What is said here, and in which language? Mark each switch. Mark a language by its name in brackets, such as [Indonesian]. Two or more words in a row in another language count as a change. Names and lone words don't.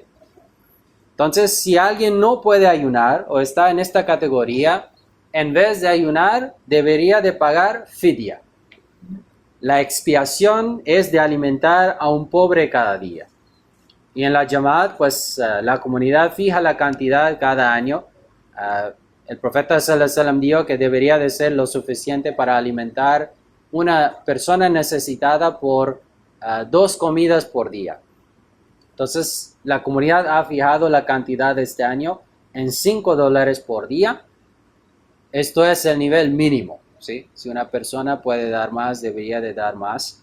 [Spanish] Entonces, si alguien no puede ayunar o está en esta categoría, en vez de ayunar, debería de pagar fidya. La expiación es de alimentar a un pobre cada día. Y en la Jamaat, pues la comunidad fija la cantidad cada año. El profeta [Arabic] صلى الله عليه وسلم [Spanish] dijo que debería de ser lo suficiente para alimentar una persona necesitada por 2 comidas por día. Entonces, la comunidad ha fijado la cantidad de este año en $5 por día. Esto es el nivel mínimo, ¿sí? Si una persona puede dar más, debería de dar más.